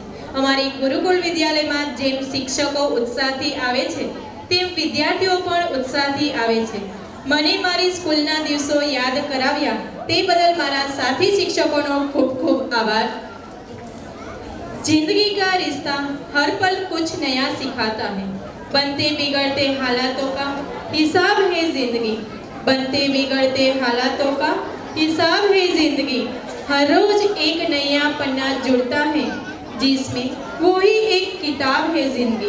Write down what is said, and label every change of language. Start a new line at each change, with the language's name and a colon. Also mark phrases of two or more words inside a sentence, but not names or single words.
Gujarati: અમારી ગુરુકુળ વિદ્યાલયમાં જેમ શિક્ષકો ઉત્સાહથી આવે છે, તેમ વિદ્યાર્થીઓ પણ ઉત્સાહથી આવે છે. મને મારી સ્કૂલના દિવસો યાદ કરાવ્યા તે બદલ મારા સાથી શિક્ષકોનો ખૂબ ખૂબ આભાર.
Hindi: जिंदगी का रिश्ता हर पल कुछ नया सिखाता है, बनते बिगड़ते हालातों का हिसाब है जिंदगी, बनते बिगड़ते हालातों का हिसाब है जिंदगी, हर रोज एक नया पन्ना जुड़ता है जिसमें वही एक किताब है जिंदगी.